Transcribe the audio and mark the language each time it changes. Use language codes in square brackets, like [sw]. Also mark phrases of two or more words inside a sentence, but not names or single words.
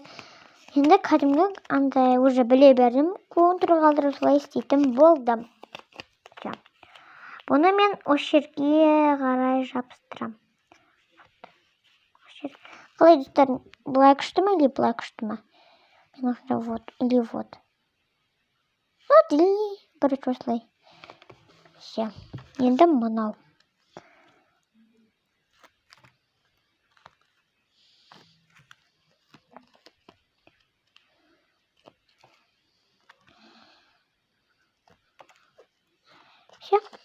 [kk] Енді кәдімгі андай уже біле бердім. Контур қалдырып солай істейтін болдым. Бұны мен осы жерге қарай жабыстырам. Қалай достар, бұлай күшті ме или бұлай күшті ме? Мен осында [ru] вот или вот. Вот или короче осылай. [kk] Все. Енді мынау. Все.